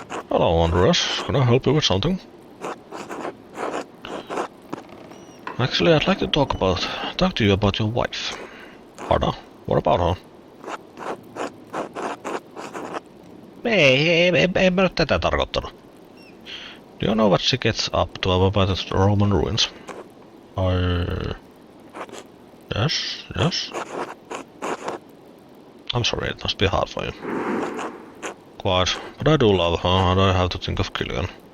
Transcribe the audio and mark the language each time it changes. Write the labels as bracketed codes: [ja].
[en] Hello, Andreas. Can I help you with something? Actually, I'd like to talk to you about your wife. Arda, what about her? [fi] Ei mä nyt tätä tarkoittanut. [en] Do you know what she gets up to about the Roman ruins? Yes. I'm sorry, it must be hard for you. Quite, but I do love her and I have to think of Killian.